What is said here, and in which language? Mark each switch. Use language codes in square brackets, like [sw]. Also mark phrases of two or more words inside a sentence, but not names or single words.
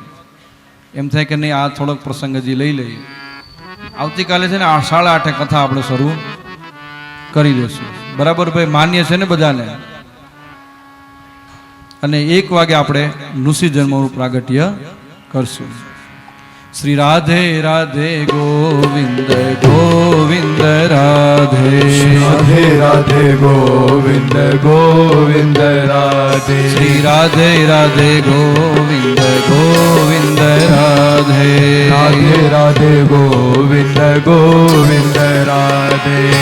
[gu] એમ થાય કે નહીં, આ થોડોક પ્રસંગ હજી લઈ લઈએ. આવતીકાલે છે ને 8:30 કથા આપણે શરૂ કરી દઈશું, બરાબર ભાઈ? માન્ય છે ને બધાને? અને 1 વાગે આપણે ઋષિ જન્મનું પ્રાગટ્ય કરશું. [hi] श्री राधे राधे गोविंद गोविंद राधे, राधे राधे गोविंद गोविंद राधे, श्री राधे राधे गोविंद गोविंद राधे, राधे राधे गोविंद गोविंद राधे,